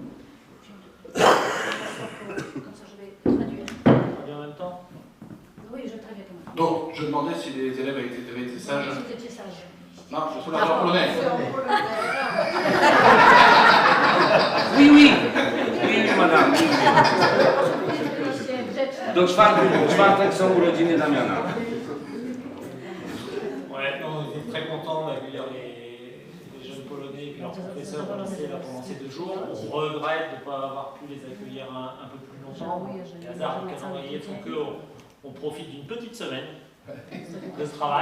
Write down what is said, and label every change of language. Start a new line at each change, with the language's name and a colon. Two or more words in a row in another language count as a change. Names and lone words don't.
French: Comme ça, je vais traduire. Traduire en même temps? Oui, je traduis quand même. Donc, je demandais si les élèves avaient été sages. Si tu étais sage. Non, je suis là en polonais. Oui, madame.
Polish: Do czwartek są urodziny Damiana.
French: Ouais, non, on est très content d'accueillir les jeunes Polonais et puis leurs professeurs au lycée là, pendant ces 2 jours. On regrette de ne pas avoir pu les accueillir un peu plus longtemps. Les hasards du calendrier font qu'on profite d'une petite semaine de travail.